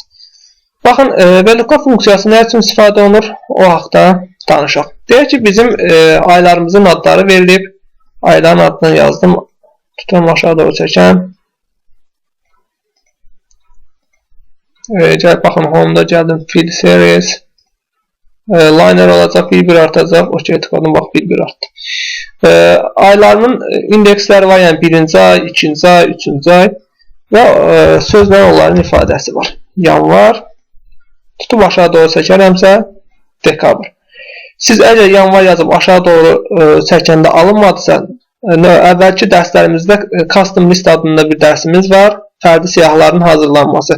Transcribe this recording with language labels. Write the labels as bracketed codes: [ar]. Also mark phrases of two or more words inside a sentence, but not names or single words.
[az] Baxın, VLOOKUP funksiyası nə üçün istifadə olunur? O haqda danışaq. Deyək ki, bizim aylarımızın adları verilib, ayların adını yazdım, tutam aşağı doğru çəkəm. Baxın, home'da gəldim, [en] field series, [az] liner olacaq, bir artacaq, okey tıkladım, bax, bir artdı. Aylarının indeksləri var, yəni birinci ay, ikinci ay, üçüncü ay və sözlə onların ifadəsi var. Yanvar, tutub aşağı doğru çəkərəmsə, dekabr. Siz əgər yanvar yazıb aşağı doğru çəkəndə alınmadısa, əvvəlki dərslərimizdə [en] custom list [az] adında bir dərsimiz var, fərdi siyahıların hazırlanması.